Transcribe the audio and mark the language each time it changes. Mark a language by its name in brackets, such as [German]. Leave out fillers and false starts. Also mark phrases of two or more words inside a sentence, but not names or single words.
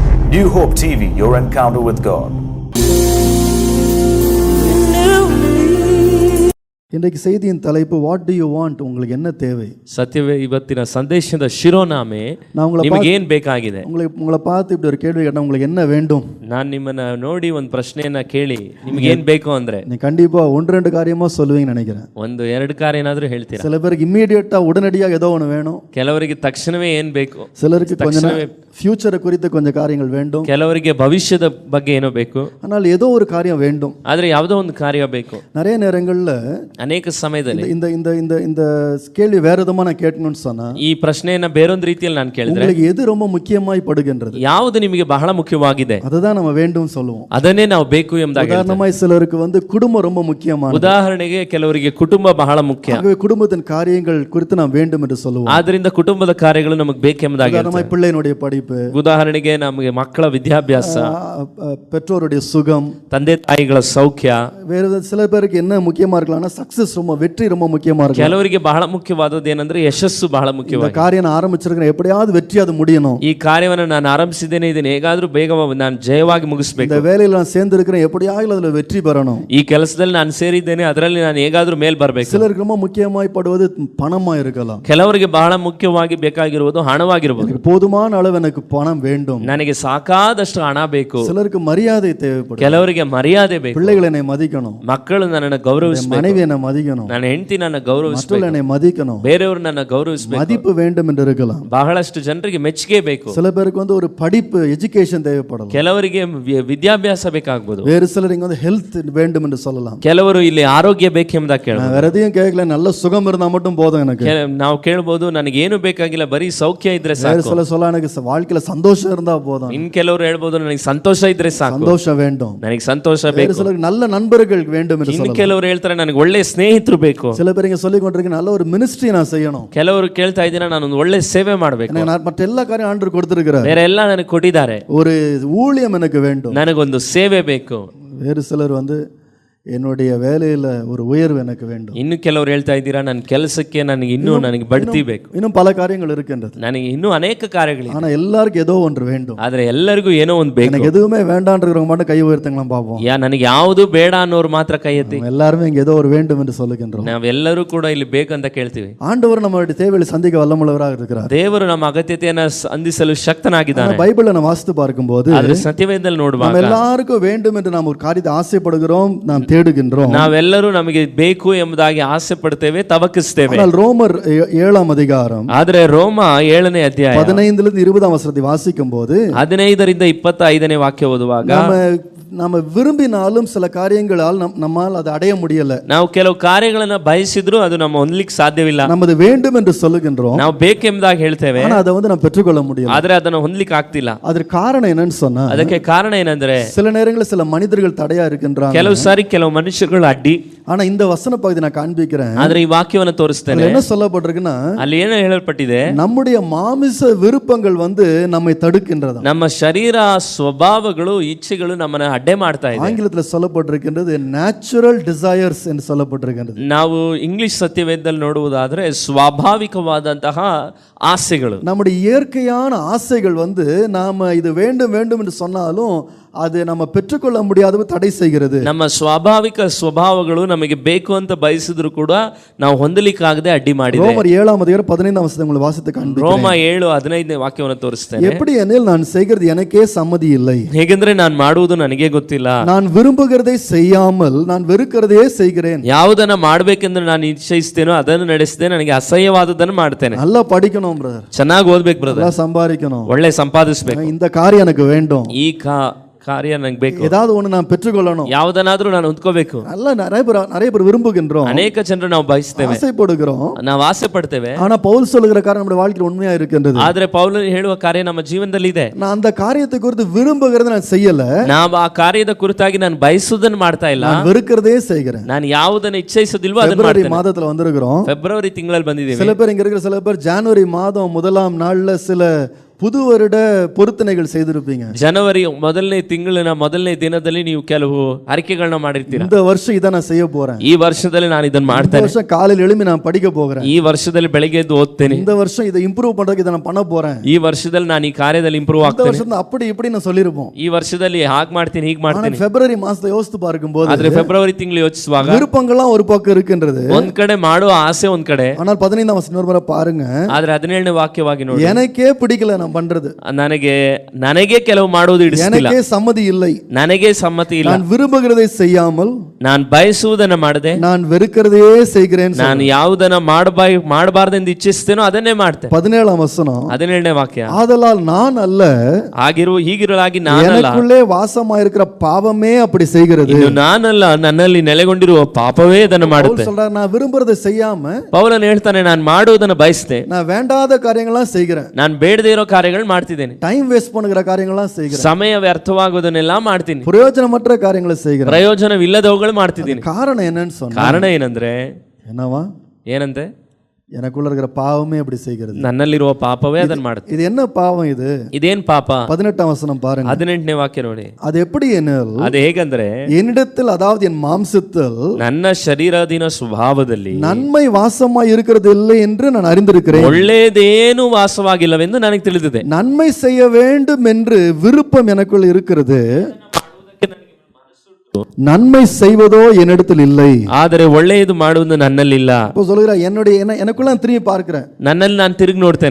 [English] New Hope TV, your encounter with God. [Tamil] இன்றைக்கு செய்தியின் தலைப்பு [English] what do you want, [Tamil] உங்களுக்கு என்ன தேவை? [Kannada] ಸತ್ಯವೇ ಇವತ್ತಿನ ಸಂದೇಶದ ಶಿರೋನಾಮೆ ನಿಮಗೆ ಏನು ಬೇಕಾಗಿದೆ? [Tamil] உங்களை பார்த்து இப்படி ஒரு கேள்வி கேட்டா உங்களுக்கு என்ன வேண்டும்? [Kannada] ನಾನು ನಿಮ್ಮನ್ನ ನೋಡಿ ಒಂದು ಪ್ರಶ್ನೆಯನ್ನ ಕೇಳಿ ನಿಮಗೆ ಏನು ಬೇಕು ಅಂದ್ರೆ [Tamil] நீ கண்டிப்பா ஒன்று ரெண்டு காரியமா சொல்லுவீங்கன்னு நினைக்கிறேன். [Kannada] ಒಂದು ಎರಡು ಕಾರ್ಯ ಏನಾದರೂ ಹೇಳ್ತೀರಾ? [Tamil] சில பேருக்கு இம்மீடியட்டா உடனடியாக ஏதோ ஒன்று வேணும். [Kannada] ಕೆಲವರಿಗೆ ತಕ್ಷಣವೇ ಏನು ಬೇಕು, [Tamil] சிலருக்கு கொஞ்சம் ஃபியூச்சரை குறித்து கொஞ்சம் காரியங்கள் வேண்டும். [Kannada] ಕೆಲವರಿಗೆ ಭವಿಷ್ಯದ ಬಗ್ಗೆ ಏನೋ ಬೇಕು. [Tamil] ஆனால் ஏதோ ஒரு காரியம் வேண்டும். [Kannada] ಆದರೆ ಯಾವುದೋ ಒಂದು ಕಾರ್ಯ ಬೇಕು. [Tamil] நிறைய நேரங்கள்ல [Kannada] ಅನೇಕ ಸಮಯದಲ್ಲಿ [Tamil] இந்த இந்த இந்த இந்த கேள்வி வேற விதமா நான் கேட்கணும்னு சொன்னா [Kannada] ಈ ಪ್ರಶ್ನೆಯನ್ನ ಬೇರೊಂದು ರೀತಿಯಲ್ಲಿ ನಾನು ಕೇಳಿದ್ರೆ [Tamil] உங்களுக்கு எது ரொம்ப முக்கியமாய் படுகின்றது, [Kannada] ಯಾವುದು ನಿಮಗೆ ಬಹಳ ಮುಖ್ಯವಾಗಿದೆ [Tamil] அதுதான் நம்ம வேண்டும் சொல்லுவோம். [Kannada] ಅದನ್ನೇ ನಾವು ಬೇಕು ಎಂಬುದಾಗಿ. [Tamil] உதாரணமாய் சிலருக்கு குடும்பம் ரொம்ப முக்கியமானது. [Kannada] ಉದಾಹರಣೆಗೆ ಕೆಲವರಿಗೆ ಕುಟುಂಬ ಬಹಳ ಮುಖ್ಯ. [Tamil] ஆகவே குடும்பத்தின் காரியங்கள் குறித்து நாம் வேண்டும் என்று சொல்லுவோம். [Kannada] ಆದ್ದರಿಂದ ಕುಟುಂಬದ ಕಾರ್ಯಗಳು ನಮಗೆ ಬೇಕೆಂಬುದಾಗಿ. [Tamil] உதாரணமாய் பிள்ளையினுடைய படிப்பு, [Kannada] ಉದಾಹರಣೆಗೆ ನಮಗೆ ಮಕ್ಕಳ ವಿದ್ಯಾಭ್ಯಾಸ, [Tamil] பெற்றோருடைய சுகம், [Kannada] ತಂದೆ ತಾಯಿಗಳ ಸೌಖ್ಯ. [Tamil] வேற சில பேருக்கு என்ன முக்கியமா இருக்கலாம்னா சக்சஸ், ரொம்ப வெற்றி ரொம்ப முக்கியமா இருக்கு. [Kannada] ಕೆಲವರಿಗೆ ಬಹಳ ಮುಖ್ಯವಾದದ್ದು ಏನಂದ್ರೆ ಯಶಸ್ಸು ಬಹಳ ಮುಖ್ಯವಾಗಿದೆ. ಕಾರ್ಯನ ಆರಂಭಿಸಿದ್ರೆ [Tamil] எப்படியாவது வெற்றி அது முடியணும். [Kannada] ಈ ಕಾರ್ಯವನ್ನು ನಾನು ಆರಂಭಿಸಿದ್ದೇನೆ, ಇದನ್ನ ಹೇಗಾದ್ರೂ ಬೇಗ ನಾನು ಜಯವಾಗಿ ಮುಗಿಸಬೇಕು. [Tamil] இந்த வேலையில நான் சேர்ந்து இருக்கிறேன், எப்படியாவது அதுல வெற்றி பெறணும். [Kannada] ಈ ಕೆಲಸದಲ್ಲಿ ನಾನು ಸೇರಿದ್ದೇನೆ, ಅದರಲ್ಲಿ ನಾನು ಹೇಗಾದ್ರೂ ಮೇಲ್ ಬರಬೇಕು. [Tamil] சிலருக்கு ரொம்ப முக்கியமாய் படுவது பணமா இருக்கலாம். [Kannada] ಕೆಲವರಿಗೆ ಬಹಳ ಮುಖ್ಯವಾಗಿ ಬೇಕಾಗಿರುವುದು ಹಣವಾಗಿರಬಹುದು. [Tamil] போதுமான அளவு எனக்கு பணம் வேண்டும், [Kannada] ನನಗೆ ಸಾಕಾದಷ್ಟು ಹಣ ಬೇಕು. [Tamil] சிலருக்கு மரியாதை தேவைப்படும், [Kannada] ಕೆಲವರಿಗೆ ಮರ್ಯಾದೆ ಬೇಕು. [Tamil] பிள்ளைகள் என்னை மதிக்கணும், [Kannada] ಮಕ್ಕಳು ನನ್ನನ್ನು ಗೌರವಿಸಬೇಕು, [Tamil] மனைவி என்னை மதிக்கணும், [Kannada] ನನ್ನ ಹೆಂಡತಿ ನನ್ನ ಗೌರವಿಸಬೇಕು, [Tamil] என்னை மதிக்கணும், [Kannada] ಬೇರೆಯವರು ನನ್ನ ಗೌರವಿಸಬೇಕು. [Tamil] மதிப்பு வேண்டும் என்று இருக்கலாம். [Kannada] ಬಹಳಷ್ಟು ಜನರಿಗೆ ಮೆಚ್ಚುಗೆ ಬೇಕು. [Tamil] சில பேருக்கு ஒரு படிப்பு, எஜுகேஷன் தேவைப்படலாம். [Kannada] ಕೆಲವರಿಗೆ ವಿದ್ಯಾಭ್ಯಾಸ ಬೇಕಾಗಬಹುದು. [Tamil] வேறு சிலர் இங்க ஹெல்த் வேண்டும் என்று சொல்லலாம். [Kannada] ಕೆಲವರು ಇಲ್ಲಿ ಆರೋಗ್ಯ ಬೇಕೆಂಬುದಾಗಿ ಕೇಳಬಹುದು. [Tamil] வேற எதையும் கேட்கல, நல்ல சுகம் இருந்தா மட்டும் போதும் எனக்கு. [Kannada] ನಾವು ಕೇಳಬಹುದು, ನನಗೆ ಏನು ಬೇಕಾಗಿಲ್ಲ, ಬರೀ ಸೌಖ್ಯ ಇದ್ರೆ ಸಾಕು. [Tamil] வேற சிலர் சொல்ல, எனக்கு வாழ்க்கையில சந்தோஷம் இருந்தா போதும். [Kannada] ಇನ್ ಕೆಲವರು ಹೇಳ್ಬೋದು, ನನಗೆ ಸಂತೋಷ ಇದ್ರೆ ಸಾಕು. [Tamil] சந்தோஷம் வேண்டும், [Kannada] ನನಗೆ ಸಂತೋಷ ಬೇಕು. [Tamil] வேற சிலருக்கு நல்ல நண்பர்கள் வேண்டும் என்று சொல்லலாம். [Kannada] ಇನ್ ಕೆಲವರು ಹೇಳ್ತಾರೆ, ನನಗೆ ಒಳ್ಳೆ ಸ್ನೇಹಿತರು ಬೇಕು. [Tamil] சில பேர் இங்க சொல்லி கொண்டிருக்க, நல்ல ஒரு மினிஸ்ட்ரி நான் செய்யணும். [Kannada] ಕೆಲವರು ಕೇಳ್ತಾ ಇದ್ದೀರಾ, ನಾನು ಒಂದು ಒಳ್ಳೆ ಸೇವೆ ಮಾಡಬೇಕು. [Tamil] மற்ற எல்லா காரியம் ஆண்டவர் கொடுத்திருக்கிறார், [Kannada] ಬೇರೆ ಎಲ್ಲ ನನಗೆ ಕೊಟ್ಟಿದ್ದಾರೆ. [Tamil] ஒரு ஊழியம் எனக்கு வேண்டும், [Kannada] ನನಗೊಂದು ಸೇವೆ ಬೇಕು. [Tamil] வேறு சிலர் என்னுடைய வேலையில ஒரு உயர்வு எனக்கு வேண்டும். [Kannada] ಇನ್ನು ಕೆಲವರು ಹೇಳ್ತಾ ಇದ್ದೀರಾ, ನನ್ನ ಕೆಲಸಕ್ಕೆ ನನಗೆ ಬಡ್ತಿ ಬೇಕು. [Tamil] இன்னும் பல காரியங்கள் இருக்கின்றது, [Kannada] ನನಗೆ ಇನ್ನೂ ಅನೇಕ ಕಾರ್ಯಗಳಿವೆ. [Tamil] ஆனா எல்லாருக்கும் ஏதோ ஒன்று வேண்டும். [Kannada] ಆದ್ರೆ ಎಲ್ಲರಿಗೂ ಏನೋ ಒಂದು ಬೇಕು. [Tamil] எனக்கு எதுவுமே வேண்டான்றவங்க மட்டும் கை உயர்த்துங்களா பாப்போம். [Kannada] ನನಗೆ ಯಾವುದು ಬೇಡ ಅನ್ನೋರು ಮಾತ್ರ ಕೈ ಎತ್ತಿ. [Tamil] எல்லாருமே இங்க ஏதோ ஒரு வேண்டும் என்று சொல்லுகின்றோம். [Kannada] ನಾವೆಲ್ಲರೂ ಕೂಡ ಇಲ್ಲಿ ಬೇಕಂತ ಕೇಳ್ತೀವಿ. [Tamil] ஆண்டவர் நம்மளுடைய தேவைகளை சந்திக்க வல்லமுள்ளவராக இருக்கிறார். [Kannada] ದೇವರು ನಮ್ಮ ಅಗತ್ಯತೆಯನ್ನು ಸಂಧಿಸಲು ಶಕ್ತನಾಗಿದ್ದಾನೆ. [Tamil] பைபிளை நம்ம வாசித்து பார்க்கும்போது, [Kannada] ಆದ್ರೆ ಸತ್ಯವೇದದಲ್ಲಿ ನೋಡುವಾಗ, [Tamil] நம்ம எல்லாருக்கும் வேண்டும் என்று நாம் ஒரு காரியத்தை ஆசைப்படுகிறோம், நாம் தேடுகின்றோம். [Kannada] ನಾವೆಲ್ಲರೂ ನಮಗೆ ಬೇಕು ಎಂಬುದಾಗಿ ಆಸೆ ಪಡ್ತೇವೆ, ತವಕಿಸ್ತೇವೆ. [Tamil] ஆனால் ரோமர் 7ஆம் அதிகாரம், [Kannada] ಆದ್ರೆ ರೋಮ 7ನೇ ಅಧ್ಯಾಯ [Tamil] 15 20 ವಚನத்தை வாசிக்கும் போது, [Kannada] 15ರಿಂದ 25ನೇ ವಾಕ್ಯ ಓದುವಾಗ, [Tamil] நம்ம விரும்பினாலும் சில காரியங்களால் நம்மால் அதை அடைய முடியல. [Kannada] ನಾವು ಕೆಲವು ಕಾರ್ಯಗಳನ್ನು ಬಯಸಿದ್ರು ಅದು நம்ம ಹೊಂದಲಿಕ್ಕೆ ಸಾಧ್ಯವಿಲ್ಲ. [Tamil] நமது வேண்டும் என்று சொல்லுகின்றோம், [Kannada] ನಾವು ಬೇಕೆಂಬುದಾಗಿ ಹೇಳ್ತೇವೆ, [Tamil] ஆனா அதை நாம் பெற்றுக்கொள்ள முடியல. [Kannada] ಆದ್ರೆ ಅದನ್ನು ಹೊಂದಲಿಕ್ಕೆ ಆಗ್ತಿಲ್ಲ. ಅದಕ್ಕೆ ಕಾರಣ ಏನன்னு சொன்னா, ಅದಕ್ಕೆ ಕಾರಣ ಏನಂದ್ರೆ, [Tamil] சில நேரங்களில் சில மனிதர்கள் தடையா இருக்கின்றாங்க. [Kannada] ಕೆಲವು ಸಾರಿ ಕೆಲವು ಮನುಷ್ಯಗಳು ಅಡ್ಡಿ. [Tamil] ஆனா இந்த வசன பகுதி நான் காண்பிக்கிறேன், [Kannada] ಆದ್ರೆ ಈ ವಾಕ್ಯವನ್ನು ತೋರಿಸ್ತೇನೆ. [Tamil] என்ன சொல்லப்பட்டிருக்குன்னா, [Kannada] ಅಲ್ಲಿ ಏನು ಹೇಳಲ್ಪಟ್ಟಿದೆ, [Tamil] நம்முடைய மாமிச விருப்பங்கள் நம்மை தடுக்கின்றது. [Kannada] ನಮ್ಮ ಶರೀರ ಸ್ವಭಾವಗಳು ಇಚ್ಛೆಗಳು ನಮ್ಮನ್ನ ಅಡ್ಡೆ ಮಾಡ್ತಾ ಇದೆ. [Tamil] ஆங்கிலத்தில் சொல்லப்பட்டிருக்கின்றது [English] natural desires [Tamil] என்று சொல்லப்பட்டிருக்கின்றது. [Kannada] ನಾವು ಇಂಗ್ಲಿಷ್ ಸತ್ಯವೇದದಲ್ಲಿ ನೋಡುವುದಾದ್ರೆ ಸ್ವಾಭಾವಿಕವಾದಂತಹ ಆಸೆಗಳು, [Tamil] நம்முடைய இயற்கையான ஆசைகள் நாம இது வேண்டும் வேண்டும் என்று சொன்னாலும் அது நம்ம பெற்றுக்கொள்ள முடியாத தடை செய்கிறது. [Kannada] ನಮ್ಮ ಸ್ವಾಭಾವಿಕ ಸ್ವಭಾವಗಳು ನಮಗೆ ಬೇಕು ಅಂತ ಬಯಸಿದ್ರು ಕೂಡ ನಾವು ಹೊಂದಲಿಕ್ಕಾಗದೆ ಅಡ್ಡಿ ಮಾಡಿದೆ. [Tamil] ரோமர் 7ஆம் அதிகாரம் 15ஆம் வசனத்தை உங்களுக்கு வாசித்து காண்பிக்கிறேன். [Kannada] ರೋಮ 7:15ನೇ ವಾಕ್ಯವನ್ನು ತೋರಿಸ್ತೇನೆ. [Tamil] எப்படி எனில் நான் செய்கிறது எனக்கே சம்மதி இல்லை, [Kannada] ಹೇಗೆಂದ್ರೆ ನಾನು ಮಾಡುವುದು ನನಗೆ ಗೊತ್ತಿಲ್ಲ, [Tamil] நான் விரும்புகிறதை செய்யாமல் நான் வெறுக்கிறதையே செய்கிறேன். [Kannada] ಯಾವುದನ್ನ ಮಾಡಬೇಕೆಂದ್ರೆ ನಾನು ಇಚ್ಛಿಸ್ತೇನೋ ಅದನ್ನು ನಡೆಸದೆ ನನಗೆ ಅಸಹ್ಯವಾದದನ್ನು ಮಾಡ್ತೇನೆ. [Tamil] நல்லா படிக்கணும் பிரதர், [Kannada] ಚೆನ್ನಾಗಿ ಓದ್ಬೇಕು ಬ್ರದರ್, [Tamil] நல்லா சம்பாதிக்கணும், [Kannada] ಒಳ್ಳೆ ಸಂಪಾದಿಸಬೇಕು, [Tamil] இந்த காரியம் எனக்கு வேண்டும், [Kannada] ಈ ಕಾರ್ಯ ನನಗೆ ಬೇಕು, [Tamil] ஏதாவது ஒன்று நான் பெற்றுக்கொள்ளணும், [Kannada] ಯಾವುದನ್ನಾದ್ರೂ ನಾನು ಹೊಂದ್ಕೋಬೇಕು. [Tamil] அல்ல நிறைய பேர் விரும்புகின்றோம், [Kannada] ಅನೇಕ ಜನರು ನಾವು ಬಯಸ್ತೇವೆ, [Tamil] ஆசைப்படுகிறோம், [Kannada] ನಾವು ಆಸೆ ಪಡ್ತೇವೆ. [Tamil] ஆனா பவுல் சொல்லுகிற காரியம் நம்முடைய வாழ்க்கையில் உண்மையா இருக்கின்றது. [Kannada] ಆದ್ರೆ ಪೌಲನು ಹೇಳುವ ಕಾರ್ಯ ನಮ್ಮ ಜೀವನದಲ್ಲಿ ಇದೆ. [Tamil] நான் அந்த காரியத்தை குறித்து விரும்புகிறதை நான் செய்யல, [Kannada] ನಾವು ಆ ಕಾರ್ಯದ ಕುರಿತಾಗಿ ನಾನು ಬಯಸುವುದನ್ನು ಮಾಡ್ತಾ ಇಲ್ಲ, [Tamil] நான் வெறுக்கிறதே செய்கிறேன். [Kannada] ನಾನು ಯಾವುದನ್ನು ಇಚ್ಛಿಸುವುದಿಲ್ವೋ ಅದನ್ನು [Tamil] பிப்ரவரி [Kannada] ಮಾಡ್ತೇನೆ. [Tamil] மாதத்துல வந்திருக்கிறோம், [Kannada] ಫೆಬ್ರವರಿ ತಿಂಗಳಲ್ಲಿ ಬಂದಿದ್ದೀವಿ. [Tamil] சில பேர் இங்க இருக்கிற சில பேர் ஜனவரி மாதம் 1ஆம் நாள்ல சில புது வருட பொருத்தனைகள் செய்திருப்பீங்க. [Kannada] ಜನವರಿ ಮೊದಲನೇ ತಿಂಗಳಿನ ಮೊದಲನೇ ದಿನದಲ್ಲಿ ನೀವು ಕೆಲವು ಅರಿಕೆಗಳನ್ನ ಮಾಡಿರ್ತೀರಾ. [Tamil] இந்த வருஷம் இதை நான் செய்ய போறேன், [Kannada] ಈ ವರ್ಷದಲ್ಲಿ ನಾನು ಇದನ್ನ [Tamil] இந்த [Kannada] ಮಾಡ್ತೇನೆ, [Tamil] வருஷம் காலையில் எழும்பி நான் படிக்க போகிறேன், [Kannada] ಈ ವರ್ಷದಲ್ಲಿ ಬೆಳಿಗ್ಗೆ ಎದ್ದು ಓದ್ತೇನೆ, [Tamil] இந்த வருஷம் இதை இம்ப்ரூவ் பண்றதுக்கு இதை நான் பண்ண போறேன், [Kannada] ಈ ವರ್ಷದಲ್ಲಿ ನಾನು ಈ ಕಾರ್ಯದಲ್ಲಿ ಇಂಪ್ರೂವ್ [Tamil] இந்த [Kannada] ಆಗ್ತೇನೆ, [Tamil] வருஷம் அப்படி இப்படி நான் சொல்லியிருப்போம். [Kannada] ಈ ವರ್ಷದಲ್ಲಿ ಹಾಗೆ ಮಾಡ್ತೀನಿ ಹೀಗೆ [Tamil] ஆனா [Kannada] ಮಾಡ್ತೀನಿ. [Tamil] பிப்ரவரி மாசத்தை யோசித்து பார்க்கும்போது [Kannada] ಆದ್ರೆ ಫೆಬ್ರವರಿ ತಿಂಗಳು ಯೋಚಿಸುವಾಗ [Tamil] விருப்பங்கள்லாம் ஒரு பக்கம் இருக்கின்றது. [Kannada] ಒಂದ್ ಕಡೆ ಮಾಡುವ ಆಸೆ ಒಂದ್ ಕಡೆ, [Tamil] ஆனால் 15ஆம் வசனம் இன்னொரு முறை பாருங்க. [Kannada] ಆದ್ರೆ 17ನೇ ವಾಕ್ಯವಾಗಿ ನೋಡಿ, [Tamil] எனக்கே பிடிக்கல நான் பண்றது, [Kannada] ನನಗೆ ಕೆಲವು ಮಾಡುವುದು ಇಡಿಸ್ತಿಲ್ಲ, [Tamil] எனக்கே சம்மதி இல்லை, [Kannada] ನನಗೆ ಸಮ್ಮತಿ ಇಲ್ಲ, [Tamil] நான் விரும்புகிறதை செய்யாமல் [Kannada] ನಾನು ಬಯಸುವುದನ್ನ ಮಾಡದೆ [Tamil] நான் வெறுக்கிறதையே செய்கிறேன். [Kannada] ನಾನು ಯಾವುದನ್ನ ಮಾಡಬಾರ್ದೆಂದು ಇಚ್ಛಿಸ್ತೇನೋ ಅದನ್ನೇ ಮಾಡ್ತೇನೆ. [Tamil] 17ஆம் வசனம், [Kannada] 17ನೇ ವಾಕ್ಯ, [Tamil] ஆதலால் நான் அல்ல, [Kannada] ಹೀಗಿರಲಾಗಿ ನಾನಲ್ಲ, [Tamil] எனக்குள்ளே வாசமாயிருக்கிற பாவமே அப்படி செய்கிறது. [Kannada] ಇನ್ನು ನಾನಲ್ಲ, ನನ್ನಲ್ಲಿ ನೆಲೆಗೊಂಡಿರುವ ಪಾಪವೇ ಇದನ್ನು ಮಾಡುತ್ತೆ. [Tamil] சொல்றார், நான் விரும்புறதை செய்யாம [Kannada] ಪೌಲನು ಹೇಳ್ತಾನೆ, ನಾನು ಮಾಡುವುದನ್ನ ಬಯಸ್ತೆ, [Tamil] நான் வேண்டாத காரியங்கள்லாம் செய்கிறேன், [Kannada] ನಾನು ಬೇಡದೇ ಇರೋ ಕಾರ್ಯಗಳು ಮಾಡ್ತಿದ್ದೇನೆ, [English] time waste [Tamil] பண்ணுகிற காரியங்கள்லாம் செய்கிறேன், [Kannada] ಸಮಯ ವ್ಯರ್ಥವಾಗುವುದನ್ನೆಲ್ಲ ಮಾಡ್ತೀನಿ, [Tamil] பிரயோஜனமற்ற காரியங்களை செய்கிறேன். [Kannada] ಪ್ರಯೋಜನವಿಲ್ಲದವುಗಳು ಮಾಡ್ತಿದ್ದೀನಿ. [Tamil] காரணம் என்னன்னு சொன்னா, [Kannada] ಕಾರಣ ಏನಂದ್ರೆ [Tamil] என்னவா, [Kannada] ಏನಂತೆ, [Tamil] எனக்குள்ள இருக்கிற பாவமே அப்படி செய்கிறது, [Kannada] ನನ್ನಲ್ಲಿರುವ ಪಾಪವೇ ಅದನ್ನ ಮಾಡುತ್ತೆ. [Tamil] இது என்ன பாவம் இது? [Kannada] ಇದೇನ್ ಪಾಪ? [Tamil] 18ஆம் வசனம் பாருங்க. [Kannada] 18ನೇ ವಾಕ್ಯ ನೋಡಿ, [Tamil] அது எப்படி எனில், [Kannada] ಅದು ಹೇಗಂದ್ರೆ, [Tamil] என்னிடத்தில் அதாவது என் மாம்சத்தில் [Kannada] ನನ್ನ ಶರೀರದಿನ ಸ್ವಭಾವದಲ್ಲಿ [Tamil] நன்மை வாசமாய் இருக்கிறது இல்லை என்று நான் அறிந்திருக்கிறேன். [Kannada] ಒಳ್ಳೇದೇನು ವಾಸವಾಗಿಲ್ಲವೆಂದು ನನಗೆ ತಿಳಿದಿದೆ. [Tamil] நன்மை செய்ய வேண்டும் என்று விருப்பம் எனக்குள் இருக்கிறது, நன்மை செய்வதோ என்னிடத்தில் இல்லை. [Kannada] ಆದರೆ ಒಳ್ಳೆಯದು ಮಾಡುವುದು ನನ್ನಲ್ಲಿಲ್ಲ. [Tamil] இப்போ சொல்லுகிறா, எனக்குள்ள நான் திரும்பி பார்க்கிறேன், [Kannada] ನನ್ನಲ್ಲಿ ನಾನು ತಿರುಗಿ ನೋಡ್ತೇನೆ,